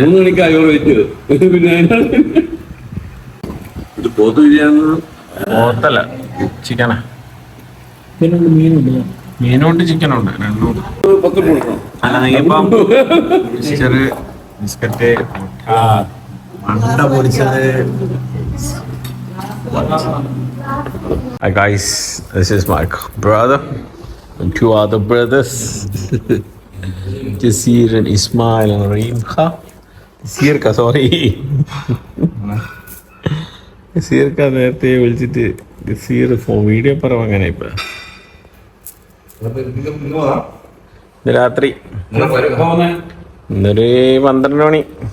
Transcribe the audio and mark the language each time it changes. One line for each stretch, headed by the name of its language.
Malayalam: 3 മണിക്കായോ വെച്ച് പിന്നെ ഇത് പോത്ത് ബിരിയാണി പോത്തല്ല, ചിക്കനാ. മീനുണ്ട് ചിക്കനുണ്ട്, രണ്ടും. 10 കൊടുക്കണം. അല്ല നീപ്പം മിക്സ്ചറ്, ബിസ്ക്കറ്റ്, മുട്ട, മണ്ട പൊരിച്ചത്.
English: Hi guys, this is my brother and 2 other brothers, Jasir and Ismail and Reemha. Jasir ka sorry.
Malayalam: Jasir ka നേരത്തെ വിളിച്ചിട്ട് ജസീർ വീഡിയോ പറ അങ്ങനെ ഇപ്പൊ രാത്രി ഇന്നൊരു 12 മണി.